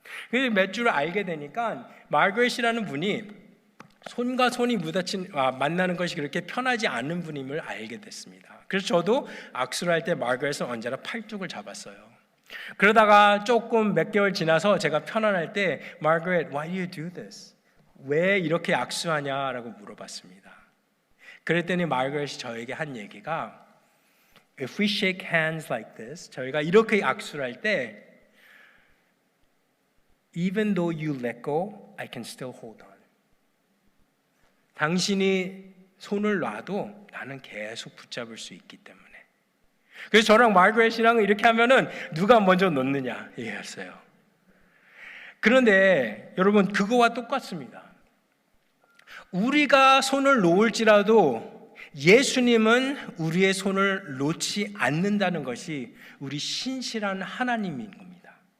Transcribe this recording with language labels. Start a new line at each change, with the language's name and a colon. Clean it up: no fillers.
Korean: 그래서 몇 주를 알게 되니까 마거렛이라는 분이 손과 손이 만나는 것이 그렇게 편하지 않은 분임을 알게 됐습니다. 그래서 저도 악수를 할 때 마거렛은 언제나 팔뚝을 잡았어요. 그러다가 조금 몇 개월 지나서 제가 편안할 때 마거렛,
English: why do you do this?
Korean: 왜 이렇게 악수하냐라고 물어봤습니다. 그랬더니 마거렛이 저에게 한 얘기가
English: If we shake hands like this,
Korean: 저희가 이렇게 악수를 할 때
English: Even though you let go, I can still hold on.
Korean: 당신이 손을 놔도 나는 계속 붙잡을 수 있기 때문에. 그래서 저랑 마거렛이랑 이렇게 하면은 누가 먼저 놓느냐 얘기했어요. 그런데 여러분 그거와 똑같습니다. 우리가 손을 놓을지라도 예수님은 우리의 손을 놓지 않는다는 것이 우리 신실한 하나님인 겁니다.